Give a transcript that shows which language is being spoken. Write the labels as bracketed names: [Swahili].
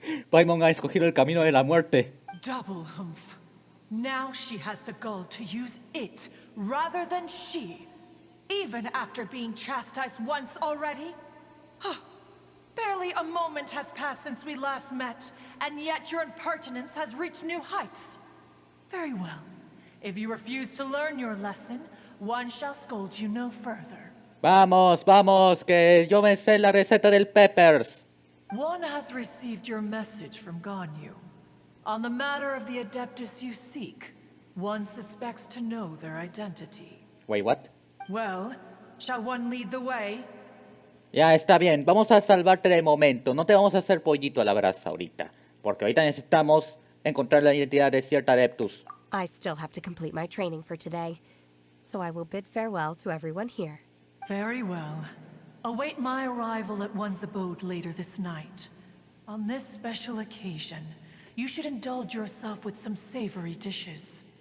[Spanish] Paimon ha escogido el camino de la muerte. [English] Double humph. Now she has the gall to use it rather than she. Even after being chastised once already? Barely a moment has passed since we last met, and yet your impertinence has reached new heights. Very well. If you refuse to learn your lesson, one shall scold you no further. [Spanish] Vamos, vamos, que yo me sé la receta del peppers. [English] One has received your message from Ganyu. On the matter of the adeptus you seek, one suspects to know their identity. Wait, what? Well, shall one lead the way? [Spanish] Ya, está bien. Vamos a salvarte de momento. No te vamos a hacer pollito a la brasa ahorita. Porque ahorita necesitamos encontrar la identidad de cierta adeptus. [English] I still have to complete my training for today, so I will bid farewell to everyone here. Very well. Await my arrival at one's abode later this night. On this special occasion, you should indulge yourself with some savory dishes.